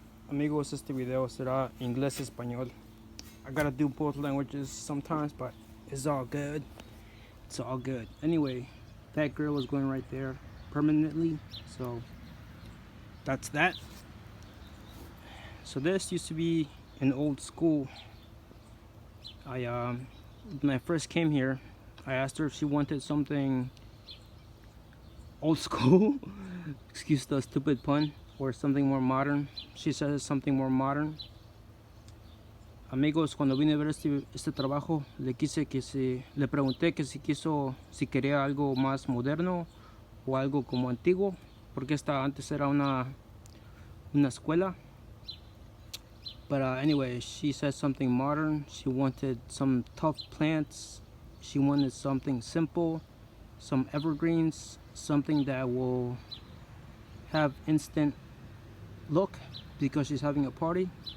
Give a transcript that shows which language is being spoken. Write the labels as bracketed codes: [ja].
[es] Amigos, este video será inglés español. [en] I gotta do both languages sometimes, but it's all good. It's all good. Anyway, that girl is going right there permanently, so that's that. So this used to be an old school. When I first came here, I asked her if she wanted something old school excuse the stupid pun, or something more modern. She says something more modern. [es] Amigos, cuando vine a ver este trabajo, le pregunté que si quería algo más moderno o algo como antiguo, porque esta antes era una escuela. [en] But anyway, she said something modern. She wanted some tough plants. She wanted something simple, some evergreens, something that will have instant look because she's having a party.